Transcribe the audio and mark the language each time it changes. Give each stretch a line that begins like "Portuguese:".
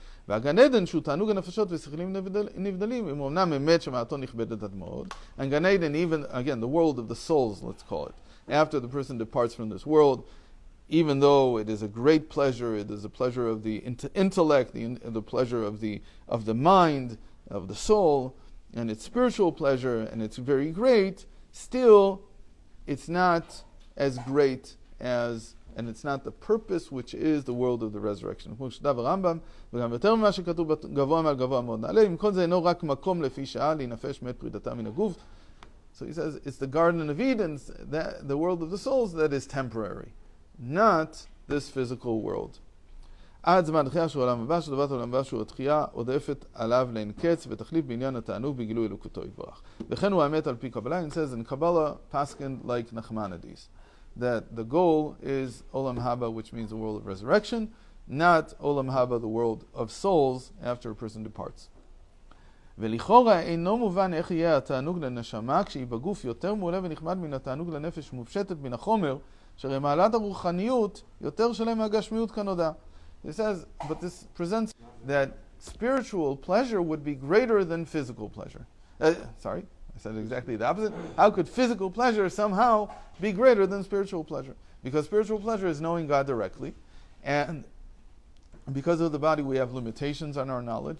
Hebrew: והגן עדן שהוא תענוג הנפשות ושכלים נבדלים, אם אומנם אמת שמעתו נכבדת עד מאוד,
English: and Gan Eden, even, again, the world of the souls, let's call it, after the person departs from this world, even though it is a great pleasure, it is a pleasure of the intellect, the pleasure of the mind, of the soul, and it's spiritual pleasure, and it's very great, still, it's not as great as, and it's not the purpose which is the world of the resurrection. So he says it's the Garden of Eden, the world of the souls, that is temporary, not this physical world.
Hebrew: עד זמן התחייה של העולם הבא, שדבת העולם הבא שהוא התחייה עודפת עליו לאין קץ ותחליף בעניין התענוג בגילוי אלוקותו יתברך. וכן הוא האמת על פי קבלה,
English: and says in Kabbalah, paskin like Nachmanides, that the goal is Olam Haba, which means the world of resurrection, not Olam Haba, the world of souls after a person departs.
Hebrew: ולכאורה אינו מובן איך יהיה התענוג לנשמה כשהיא בגוף יותר מעולה ונכבד מן התענוג לנפש מופשטת מן החומר, שהרי מעלת הרוחניות יותר שלם מהגשמיות כנודע.
English: It says, but this presents that spiritual pleasure would be greater than physical pleasure. Sorry, I said exactly the opposite. How could physical pleasure somehow be greater than spiritual pleasure? Because spiritual pleasure is knowing God directly, and because of the body we have limitations on our knowledge.